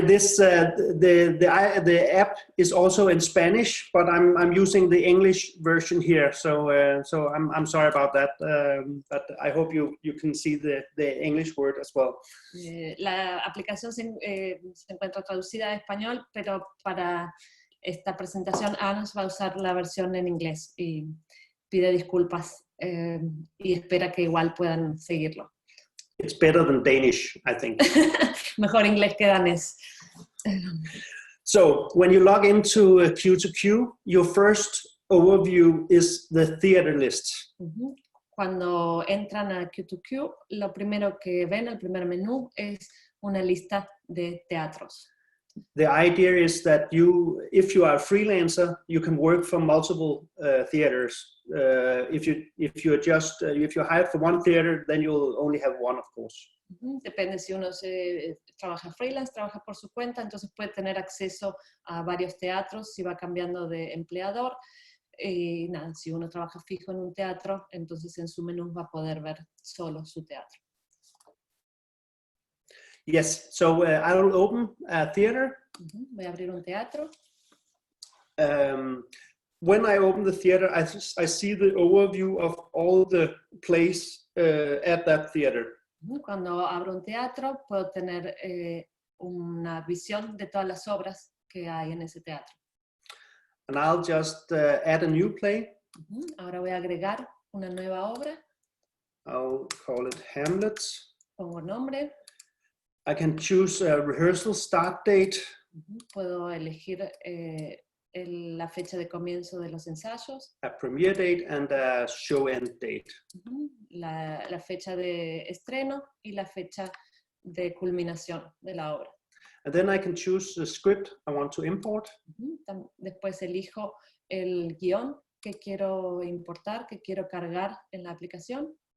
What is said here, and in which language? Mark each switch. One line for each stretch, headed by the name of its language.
English: This the app is also in Spanish, but I'm using the English version here. So I'm sorry about that. But I hope you can see the English word as well.
Spanish: La aplicación se encuentra traducida a español, pero para esta presentación Ana va a usar la versión en inglés y pide disculpas y espera que igual puedan seguirlo.
English: It's better than Danish, I think.
Spanish: Mejor inglés que danés.
English: So when you log into Q2Q, your first overview is the theater list.
Spanish: Cuando entran a Q2Q, lo primero que ven, el primer menú, es una lista de teatros.
English: The idea is that if you are a freelancer, you can work for multiple theaters. If you're hired for one theater, then you'll only have one, of course.
Spanish: Depende si uno trabaja freelance, trabaja por su cuenta, entonces puede tener acceso a varios teatros si va cambiando de empleador. Y nada, si uno trabaja fijo en un teatro, entonces en su menú va a poder ver solo su teatro.
English: Yes, so I will open a theater.
Spanish: Voy a abrir un teatro.
English: When I open the theater, I see the overview of all the plays at that theater.
Spanish: Cuando abro un teatro, puedo tener una visión de todas las obras que hay en ese teatro.
English: And I'll just add a new play.
Spanish: Ahora voy a agregar una nueva obra.
English: I'll call it Hamlet.
Spanish: Pongo nombre.
English: I can choose a rehearsal start date.
Spanish: Puedo elegir la fecha de comienzo de los ensayos,
English: a premiere date, and a show end date.
Spanish: la fecha de estreno y la fecha de culminación de la obra.
English: And then I can choose the script I want to import.
Spanish: Después elijo el guión que quiero importar, que quiero cargar en la aplicación.